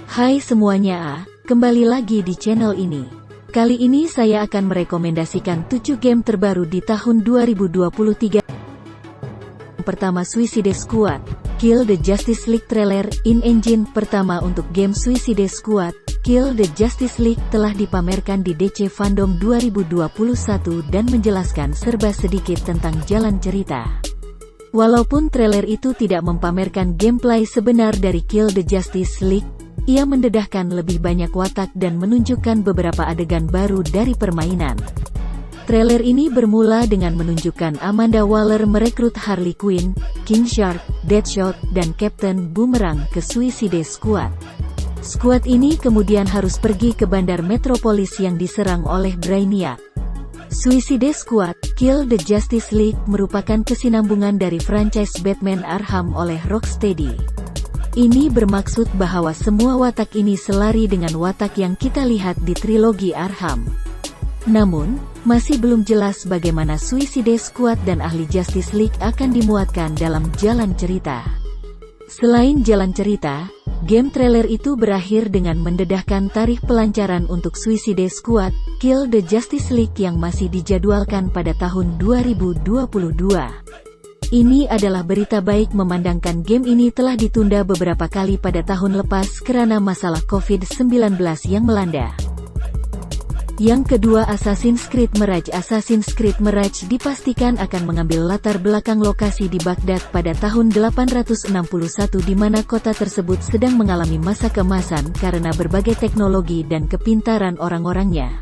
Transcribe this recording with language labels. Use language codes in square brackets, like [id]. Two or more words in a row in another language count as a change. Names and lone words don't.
[id] Hai semuanya, kembali lagi di channel ini. Kali ini saya akan merekomendasikan 7 game terbaru di tahun 2023. Pertama, [ms] Suicide Squad Kill the Justice League trailer in-engine pertama untuk game Suicide Squad Kill the Justice League telah dipamerkan di DC Fandom 2021 dan menjelaskan serba sedikit tentang jalan cerita. Walaupun trailer itu tidak mempamerkan gameplay sebenar dari Kill the Justice League, ia mendedahkan lebih banyak watak dan menunjukkan beberapa adegan baru dari permainan. Trailer ini bermula dengan menunjukkan Amanda Waller merekrut Harley Quinn, King Shark, Deadshot, dan Captain Boomerang ke Suicide Squad. Squad ini kemudian harus pergi ke bandar Metropolis yang diserang oleh Brainiac. Suicide Squad Kill the Justice League merupakan kesinambungan dari franchise Batman Arkham oleh Rocksteady. Ini bermaksud bahwa semua watak ini selari dengan watak yang kita lihat di trilogi Arkham. Namun, masih belum jelas bagaimana Suicide Squad dan ahli Justice League akan dimuatkan dalam jalan cerita. Selain jalan cerita, [en] game trailer [ms] itu berakhir dengan mendedahkan tarikh pelancaran untuk Suicide Squad Kill the Justice League yang masih dijadwalkan pada tahun 2022. Ini adalah berita baik memandangkan game ini telah ditunda beberapa kali pada tahun lepas karena masalah COVID-19 yang melanda. [id] Yang kedua, Assassin's Creed Mirage dipastikan akan mengambil latar belakang lokasi di Baghdad pada tahun 861 di mana kota tersebut sedang mengalami masa keemasan karena berbagai teknologi dan kepintaran orang-orangnya.